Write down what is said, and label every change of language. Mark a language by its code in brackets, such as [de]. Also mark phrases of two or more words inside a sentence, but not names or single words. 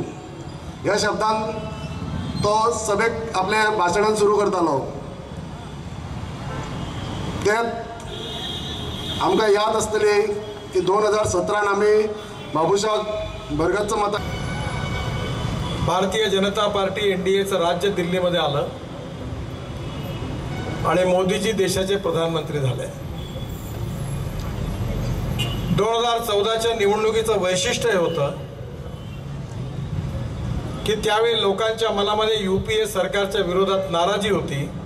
[kok] ह्या शब्दान तो सभेक आपले भाशणान सुरू करतालो। ते आमकां याद आसतली की 2017 आमी बाबूशाक भरगच्च मतां [mr] भारतीय जनता पार्टी NDAचं राज्य दिल्लीमध्ये आलं आणि मोदीजी देशाचे प्रधानमंत्री झाले। 2014च्या निवडणुकीचं वैशिष्ट्य हे होतं की त्यावेळी लोकांच्या मनामध्ये UPA सरकारच्या विरोधात नाराजी होती।